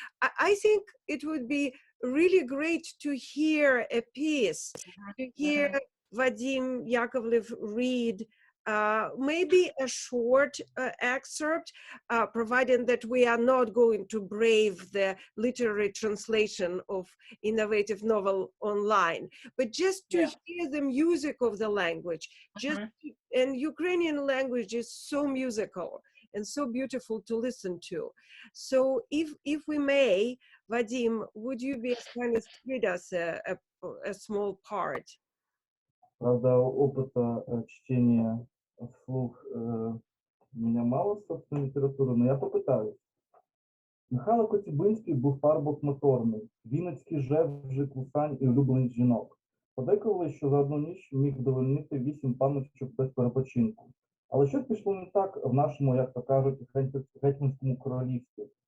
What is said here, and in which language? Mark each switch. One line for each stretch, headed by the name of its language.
English: I think it would be really great to hear a piece, to hear Vadim Yakovlev read maybe a short excerpt, providing that we are not going to brave the literary translation of innovative novel online, but just to hear the music of the language. And Ukrainian language is so musical and so beautiful to listen to. So if we may, Vadim, would you be as kind as to read us a small part?
Russian: Правда, опыта чтения вслух у меня мало, собственно,
Ukrainian: літератури,
Russian: но я попитаюсь.
Ukrainian: Михайло Коцюбинський був парубок моторний, вінницький жевжик, лусань і улюбленець жінок. Подейкували, що за одну ніч міг довольнити 8 панночок без перепочинку. Але щось пішло не так в нашому, як то кажуть, гетьманському королівстві.